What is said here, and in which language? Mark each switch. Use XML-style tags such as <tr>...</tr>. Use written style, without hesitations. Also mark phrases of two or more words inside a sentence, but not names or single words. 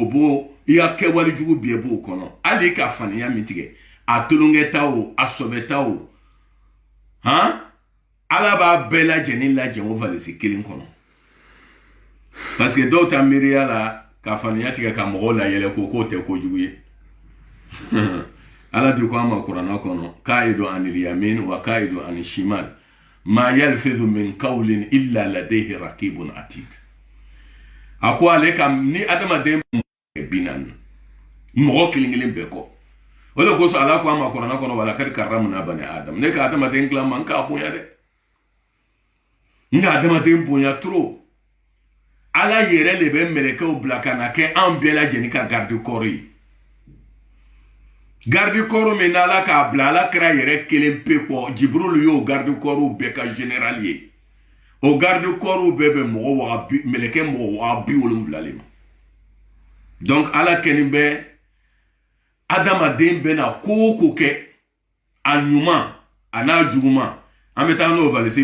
<bm>b'o i ka kɛwale jugu bɛɛ b'o kɔnɔ hali ka faniya min tigɛ a tolonkɛta o a sɔbɛta o han ala b'a bɛɛ lajɛlen lajɛ o valisi kelen kɔnɔ parce que dɔw ta miiriya la ka faniya tigɛ ka mɔgɔw layɛlɛ k'o tɛ kojugu ye ala di ko an ma kuranna kɔnɔ</bm> <ar>قعيد عن اليمين وقعيد عن الشمال ما يلفظ من قول إلا لديه رقيب عتيد</ar> <bm>a ko ale ka ni adamaden binan mɔgɔ kelen bɛɛ kɔ o de kosɔn ala ko an ma kuranna kɔnɔ</bm> <ar>ولقد كرمنا بني آدم</ar> <bm>ne ka adamaden dilan man k'a bonya dɛ n ka adamaden bonya trop ala yɛrɛ de bɛ mɛlɛkɛw bila ka na kɛ an bɛɛ lajɛlen ka</bm> <fr>garde corps</fr> <bm>ye</bm> <fr>garde corps</fr> <bm>min n'ala k'a bila ala kɛra yɛrɛ kelen pe kɔ jibril y'o</bm> <fr>garde corps</fr> <bm>bɛɛ ka général ye o</bm> <fr>garde corps</fr> <bm>bɛɛ bɛ mɛlɛkɛ mɔgɔ 70,000 le ma donc ala kɛnin bɛ adamaden bɛ na ko o ko kɛ a ɲuman a n'a juguman an bɛ taa n'o valisi</bm>